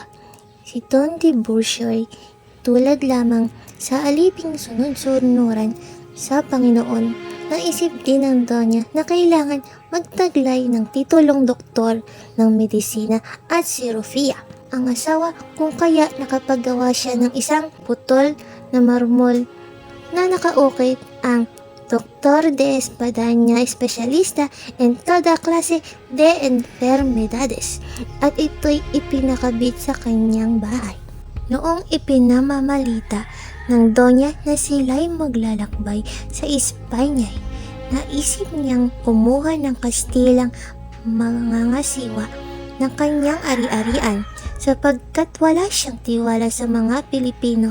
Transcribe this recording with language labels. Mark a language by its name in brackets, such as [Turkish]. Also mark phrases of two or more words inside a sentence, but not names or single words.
[Filipino] Si Don Tiburcio ay tulad lamang sa aliping sunod-sunuran sa Panginoon. Naisip din ng donya na kailangan magtaglay ng titulong doktor ng medisina at sirofia ang asawa, kung kaya nakapagawa siya ng isang putol na marmol na nakaukit ang [Spanish] Doctor de Espadaña, espesyalista en toda clase de enfermedades, [Filipino] at ito'y ipinakabit sa kanyang bahay. Noong ipinamamalita ng donya na sila'y maglalakbay sa Espanya, naisip niyang kumuha ng Kastilang mangangasiwa ng kanyang ari-arian sapagkat wala siyang tiwala sa mga Pilipino.